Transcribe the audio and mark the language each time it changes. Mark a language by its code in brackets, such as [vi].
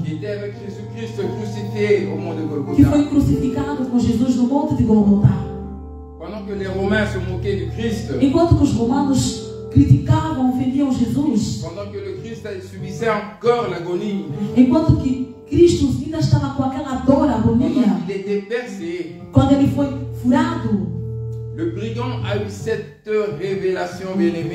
[fr] qui était avec Jésus-Christ crucifié au mont de [pt] que [fr] Golgotha. [pt] foi crucificado com Jesus no monte de Golgotá. [fr] Pendant que les Romains se moquaient du Christ, [pt] Enquanto que os romanos criticavam, ofendiam Jesus, [fr] pendant que le Christ subissait encore l'agonie, [pt] enquanto que Cristo ainda estava com aquela dor, agonia, [fr] pendant qu'il était percé, [pt] quando ele foi furado, [fr] le brigand a eu cette révélation, bien-aimé,